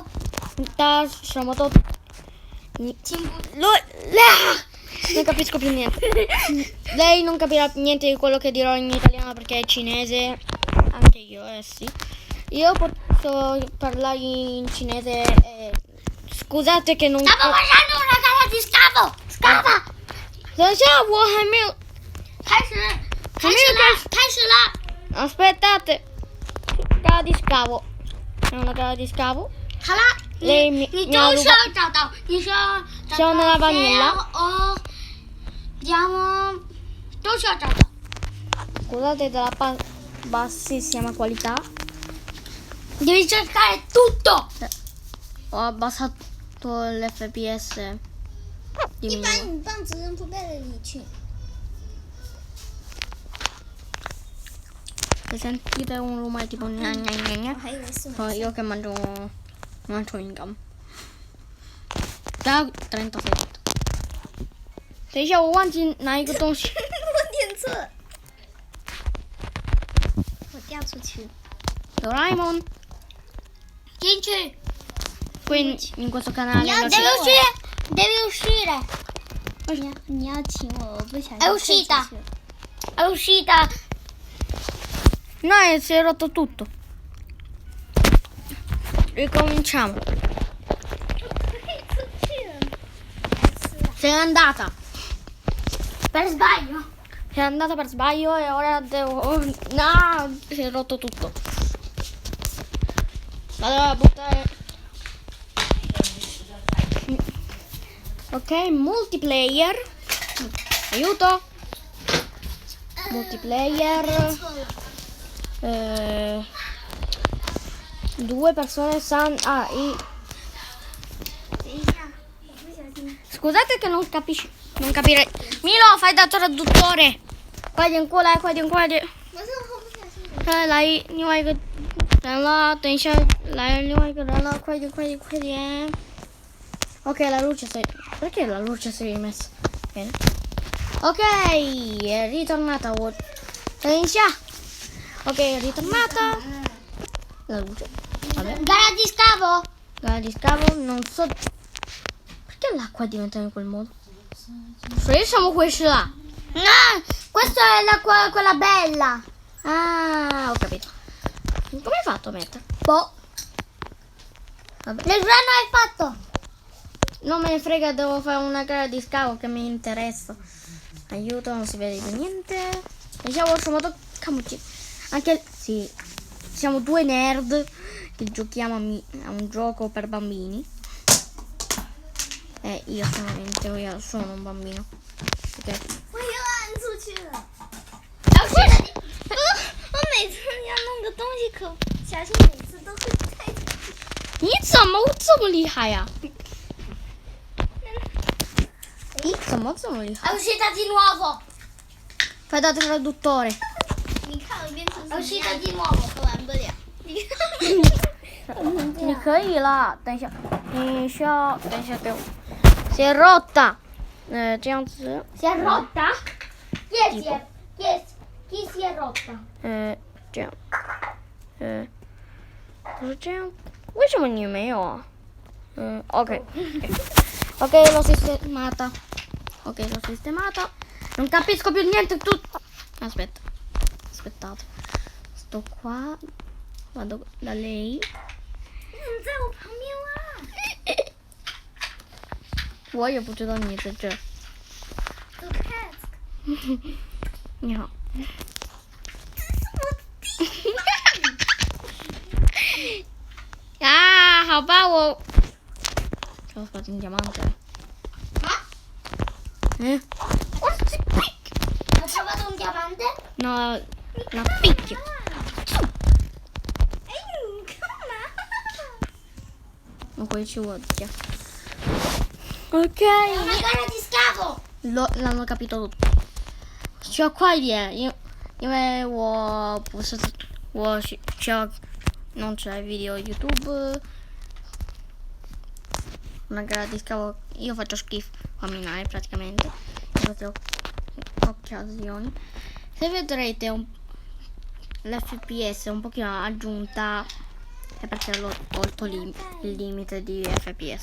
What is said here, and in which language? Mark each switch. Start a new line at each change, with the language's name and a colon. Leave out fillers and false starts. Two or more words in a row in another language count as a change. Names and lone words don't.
Italian: Siamo non capisco più niente. Lei non capirà niente di quello che dirò in italiano perché è cinese. Anche io, sì. Io posso parlare in cinese. Scusate che non. Stavo facendo una gara di scavo. Scava.
Chinese: 等一下，我还没有。开始了。
Italian: Aspettate. Gara di scavo. È una gara di scavo.
Chinese: 好了，
Italian: Lei
Chinese: 你
Italian: mi
Chinese: 就
Italian: ha
Chinese: 是
Italian: rubato.
Chinese: 要找到，你是要找
Italian: Sono
Chinese: 到
Italian: la vanilla. Andiamo.
Chinese: 都是要找到。
Italian: Scusate della bassissima qualità. Devi cercare tutto. Ho abbassato l'FPS.
Chinese: 你把你棒子扔铺盖子里去。
Italian: Se sentite un rumore tipo gna gna gna gna,
Chinese: 我还以为是
Italian: sono io che mangio
English: chewing gum.
Italian: Da 30 secondi.
Chinese: 等一下，我忘记拿一个东西。我点错了，我掉出去。 Doraemon, 进去。
Italian: qui in questo canale. Devi uscire.
Chinese: 你要请我，我不想。
Italian: È uscita. È uscita. No, si è rotto tutto. Ricominciamo. Sei andata. Per sbaglio. Sei andata per sbaglio e ora devo. No, si è rotto tutto. Vado a buttare. Ok, multiplayer. Aiuto. Multiplayer. 2 persone sanno.
Chinese: 等一下，我不小心。
Italian: Scusate che non capirei. Milo, fai da traduttore.
Chinese: 快点过来，快点，快点。我是我不小心。来另外一个人了，等一下来另外一个人了，快点，快点，快点。
Italian: Ok, la luce si è. Perché la luce si è rimessa? Bene. Ok, è ritornata. Ok, è ritornata. La luce. Vabbè. Gara di scavo. Gara di scavo, non so. Perché l'acqua diventa in quel modo?
Chinese: 水什么回事啊？
Italian: No, questa è quella bella. Ah, ho capito. Come hai fatto a mettere? Boh. Vabbè. Nel grano hai fatto. Non me ne frega, devo fare una gara di scavo che mi interessa. Aiuto, non si vede più niente. Diciamo, anche sì, siamo 2 nerd che giochiamo a un gioco per bambini. Io sono un bambino. Ok.
Chinese: 我又按出去了。我每次要弄个东西可小心，每次都会太出去。你怎么这么厉害呀？你怎么这么厉害？
Italian: È uscita di nuovo. Fai da traduttore.
Chinese: 你看我变成什
Italian: È
Chinese: 么
Italian: uscita
Chinese: 样
Italian: di nuovo.
Chinese: 我玩不了。你可以了，等一下，给我。
Italian: Si è rotta.
Chinese: 这样子。
Italian: Si è rotta? Chi si è rotta?
Chinese: 这样。不是这样，为什么你没有啊 ？ok.
Italian: Ok, l'ho sistemata. Ok, l'ho sistemata. Non capisco più niente tutto. Aspettate. Sto qua. Vado da lei.
Chinese: 你在我旁边啦。我也不知道你在这。
English: The cat。
Chinese: 你好。啊，好吧，我把金 diamante.
Italian: Hai trovato un diamante? No, la picchio.
Chinese: 哎，你干嘛？我回去我家。Ok.
Italian: È una gara di scavo. L'hanno capito tutti.
Chinese: 需要快一点，因为我不是我需要弄出来 video YouTube.
Italian: Una gara di scavo. Io faccio schifo a minare praticamente. occasioni. Se vedrete l'FPS un pochino aggiunta è perché l'ho tolto il limite di FPS.